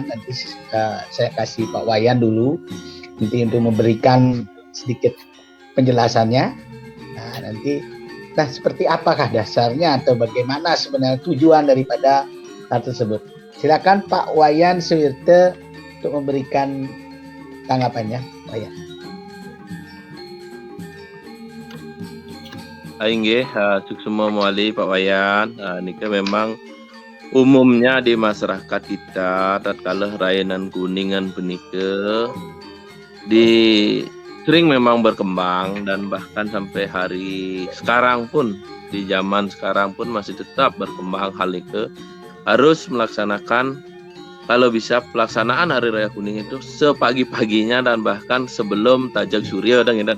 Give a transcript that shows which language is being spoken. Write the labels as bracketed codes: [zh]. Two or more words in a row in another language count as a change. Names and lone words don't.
[id] Nanti saya kasih Pak Wayan dulu nanti untuk memberikan sedikit penjelasannya. Nah, seperti apakah dasarnya atau bagaimana sebenarnya tujuan daripada hal tersebut? Silakan Pak Wayan Suwirte untuk memberikan tanggapannya. Wayan. [ban] Inggih, suksema muali Pak Wayan. [id] Nika memang umumnya di masyarakat kita tatkala rayanan kuningan punika sering memang berkembang, dan bahkan sampai hari sekarang pun, di zaman sekarang pun masih tetap berkembang hal itu. Harus melaksanakan, kalau bisa pelaksanaan Hari Raya Kuning itu sepagi-paginya dan bahkan sebelum tajak surya.